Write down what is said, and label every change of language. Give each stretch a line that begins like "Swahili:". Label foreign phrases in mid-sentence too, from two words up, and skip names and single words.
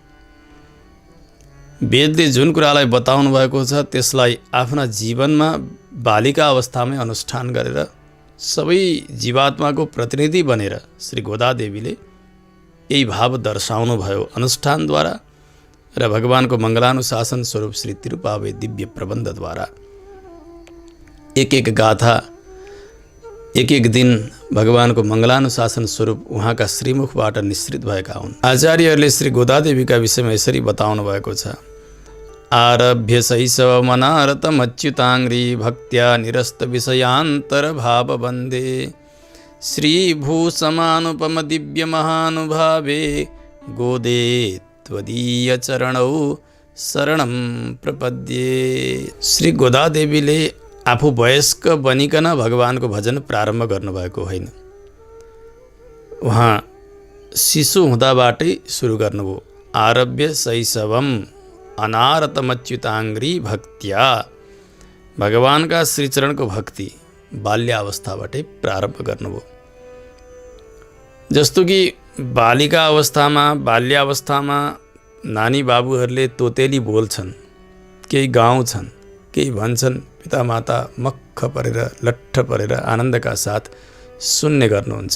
Nepali: वेदले जुन कुरालाई बताउनु भएको छ त्यसलाई आफ्ना जीवनमा बालिका अवस्थामै अनुष्ठान गरेर सबै जीवात्माको प्रतिनिधि बनेर श्री गोदा देवीले यही भाव दर्शाउनु भयो अनुष्ठानद्वारा र भगवानको मङ्गलानुशासन स्वरूप श्री तिरुपावई दिव्य प्रबन्धद्वारा। एक एक गाथा, एक एक दिन भगवानको मङ्गलानुशासन स्वरूप उहाँका श्रीमुखबाट निश्रित भएका हुन्। आचार्यहरूले श्री गोदा देवीका विषयमा यसरी बताउनु भएको छ।
Sanskrit: आरभ्य शैशवमनारतमच्युताङ्घ्रि भक्त्या निरस्त विषयान्तर भाव वन्दे श्रीभूसमानुपम दिव्य महानुभावे गोदे त्वदीयचरणौ शरणं प्रपद्ये।
Nepali: श्री गोदा देवीले आफू वयस्क बनिकन भगवानको भजन प्रारम्भ गर्नुभएको होइन। उहाँ शिशु हुँदाबाटै सुरु गर्नुभयो।
Sanskrit: आरभ्य शैशवम अनारतमच्युताङ्ग्री भक्त्या।
Nepali: भगवानका श्रीचरणको भक्ति बाल्यावस्थाबाटै प्रारम्भ गर्नुभयो। जस्तो कि बाल्यावस्थामा नानी बाबुहरूले तोतेली बोल्छन्, केही गाउँछन्, केही भन्छन्, पितामाता मक्ख परेर लट्ठ परेर आनन्दका साथ सुन्ने गर्नुहुन्छ।